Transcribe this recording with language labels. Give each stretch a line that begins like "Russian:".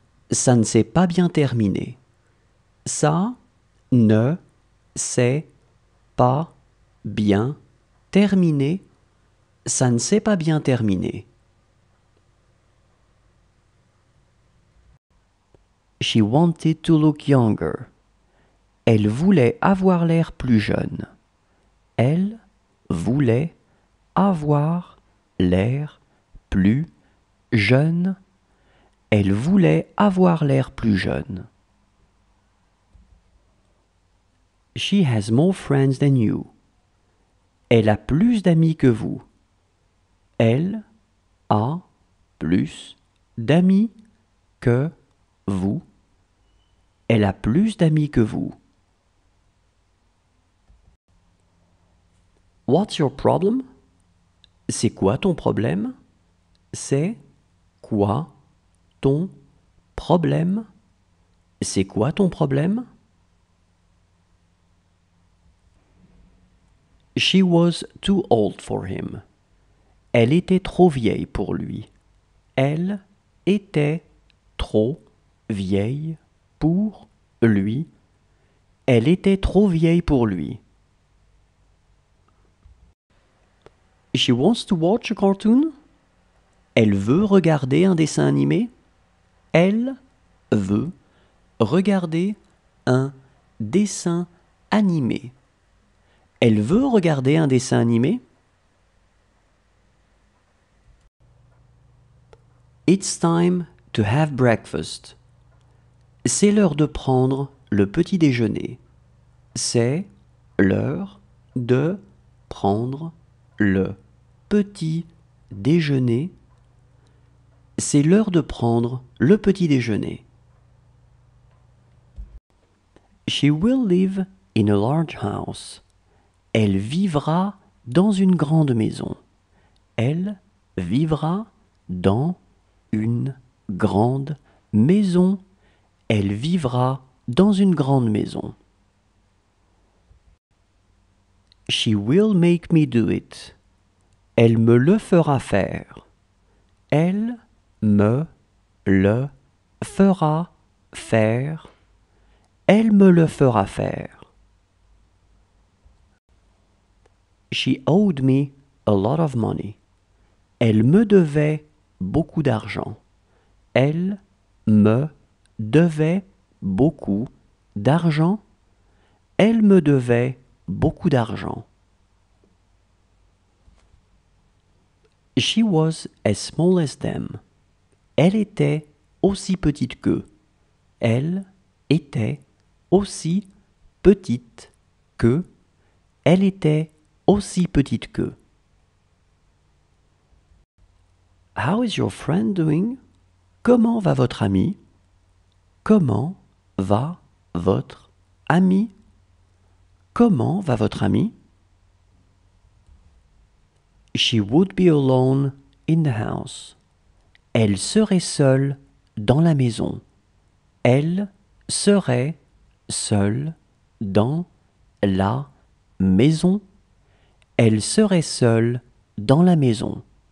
French: Ça ne s'est pas bien terminé. Ça ne s'est pas bien terminé. Ça ne s'est pas bien terminé.
English: She wanted to look younger.
French: Elle voulait avoir l'air plus jeune. Elle voulait avoir l'air plus jeune. Elle voulait avoir l'air plus jeune.
English: She has more friends than you.
French: Elle a plus d'amis que vous. Elle a plus d'amis que vous. Elle a plus d'amis que vous.
English: What's your problem?
French: C'est quoi ton problème? C'est quoi ton problème? C'est quoi ton problème?
English: She was too old for him.
French: Elle était trop vieille pour lui. Elle était trop vieille pour lui. Elle était trop vieille pour lui.
English: She wants to watch a cartoon.
French: Elle veut regarder un dessin animé. Elle veut regarder un dessin animé. Elle veut regarder un dessin animé.
English: It's time to have breakfast.
French: C'est l'heure de prendre le petit déjeuner. C'est l'heure de prendre le petit déjeuner. C'est l'heure de prendre le petit déjeuner.
English: She will live in a large house.
French: Elle vivra dans une grande maison. Elle vivra dans une grande maison. Elle vivra dans une grande maison.
English: She will make me do it.
French: Elle me le fera faire. Elle me le fera faire. Elle me le fera faire.
English: She owed me a lot of money.
French: Elle me devait beaucoup d'argent. Elle me devait beaucoup d'argent. Elle me devait beaucoup d'argent.
English: She was as small as them.
French: Elle était aussi petite qu'eux. Elle était aussi petite qu'eux. Elle était aussi petite qu'eux.
English: How is your friend doing?
French: Comment va votre ami? Comment va votre ami? Comment va votre ami?
English: She would be alone in the house.
French: Elle serait seule dans la maison. Elle serait seule dans la maison. Elle serait seule dans la maison.